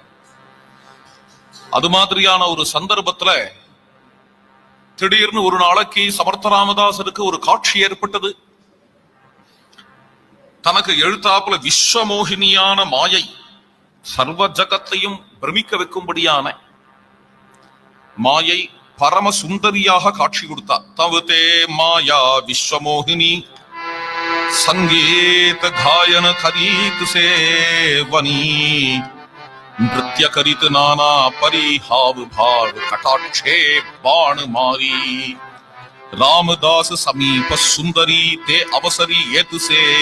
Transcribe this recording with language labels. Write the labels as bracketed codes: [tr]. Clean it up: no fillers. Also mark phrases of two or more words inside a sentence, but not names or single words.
[ta] அது மாதிரியான ஒரு சந்தர்ப்பத்துல திடீர்னு ஒரு நாளைக்கு சமர்த்த ராமதாசருக்கு ஒரு காட்சி ஏற்பட்டது. தனக்கு எழுத்தாப்புல விஸ்வமோகினியான மாயை, சர்வ ஜகத்தையும் பிரமிக்க வைக்கும்படியான மாயை பரம சுந்தரியாக காட்சி கொடுத்தார். [mr] तवते माया विश्वमोहिनी संगीत गायन करीत सेवनी नृत्य करीत नाना परिहाव भाव कटाक्षे बाण मारी रामदास समीप सुंदरी ते अवसरी येत से